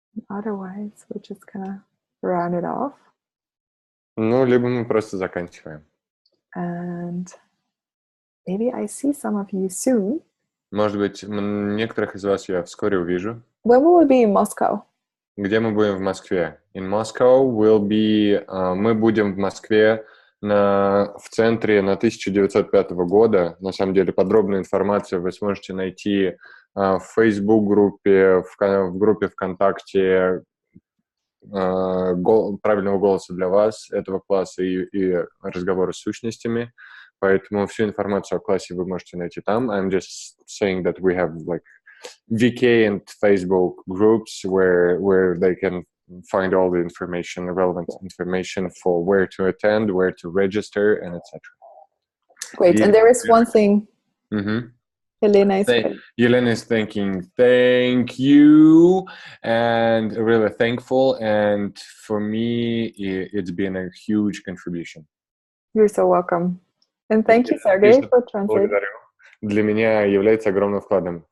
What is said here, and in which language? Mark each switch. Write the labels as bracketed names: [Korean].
[English] Otherwise, we're just gonna round it off. [Russian] Либо мы просто заканчиваем. [English] And maybe I see some of you soon. [Russian] Может быть, некоторых из вас я вскоре увижу. [English] When will we be in Moscow? [Russian] Где мы будем в Москве? [English] In Moscow [Russian] мы будем в Москве в центре на 1905 года. На самом деле, подробную информацию вы сможете найти в Facebook-группе, в группе ВКонтакте правильного голоса для вас, этого класса и разговоры с сущностями. Поэтому всю информацию о классе вы можете найти там. [English] I'm just saying that we have like VK and Facebook groups where they can find all the information, relevant information for where to attend, where to register, and etc. Great. And there is one thing Elena is great. Yelena is thanking, thank you, and really thankful. And for me, it's been a huge contribution. You're so welcome. And thank you, Sergey, for translating. [Russian] Благодарю. Для меня является огромным вкладом.